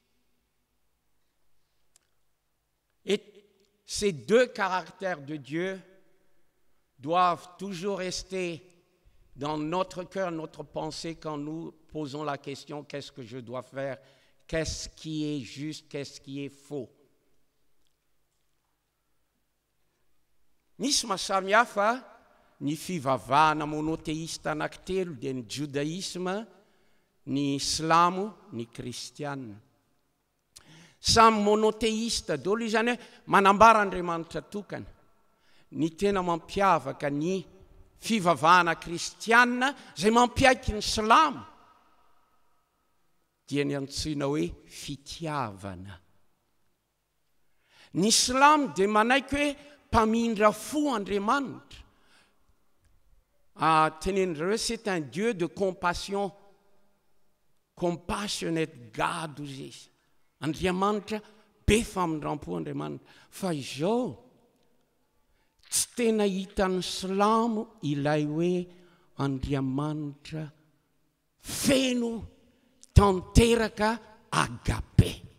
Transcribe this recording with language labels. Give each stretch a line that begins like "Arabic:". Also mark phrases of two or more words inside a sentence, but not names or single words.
French: Et ces deux caractères de Dieu doivent toujours rester dans notre cœur, notre pensée, quand nous posons la question, qu'est-ce que je dois faire? Qu'est-ce qui est juste? Qu'est-ce qui est faux?
Malagasy: Misy mahasamihafa ny fivavahana monothéiste anankitelo dia ny judaïsme, ny islamo, ny kristianina. Samy monothéiste daholo izany hoe manambara Andriamanitra tokana. Ny tena mampiavaka ny fivavahana kristianina izay mampiaiky ny silamo dia ny antsoina hoe fitiavana. Ny silamo dia manaiky hoe mpamindra fo Andriamanitra. Tenenindreo hoe
French: c'est un Dieu de compassion.
English: Compassionate God
Malagasy: hozy izy. Andriamanitra be famindram-po Andriamanitra. Fa izao tsy tena hitan'ny silamo ilay hoe Andriamanitra feno tanteraka agape.